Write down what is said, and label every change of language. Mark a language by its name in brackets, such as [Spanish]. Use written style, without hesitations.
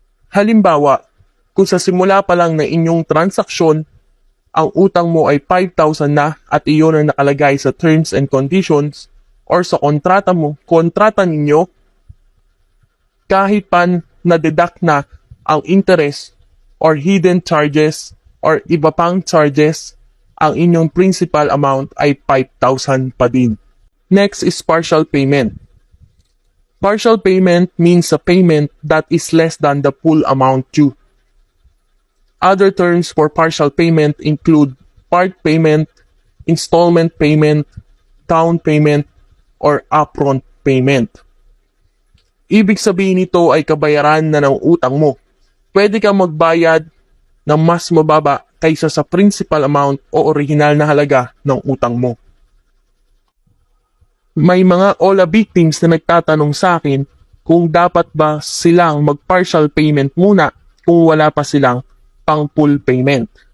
[Filipino] Halimbawa, kung sa simula pa lang ng inyong transaksyon, ang utang mo ay 5,000 na at iyon ang nakalagay sa [English] terms and conditions [Filipino] or sa kontrata ninyo, kahit pa na-deduct na ang interest or hidden charges or iba pang charges, ang inyong principal amount ay 5,000 pa din. [English] Next is partial payment. Partial payment means a payment that is less than the full amount due. Other terms for partial payment include part payment, installment payment, down payment, or upfront payment. [Filipino] Ibig sabihin nito ay kabayaran na ng utang mo. Pwede kang magbayad ng mas mababa kaysa sa principal amount o original na halaga ng utang mo. May mga OLA victims na nagtatanong sa akin kung dapat ba silang mag-partial payment muna kung wala pa silang pang full payment.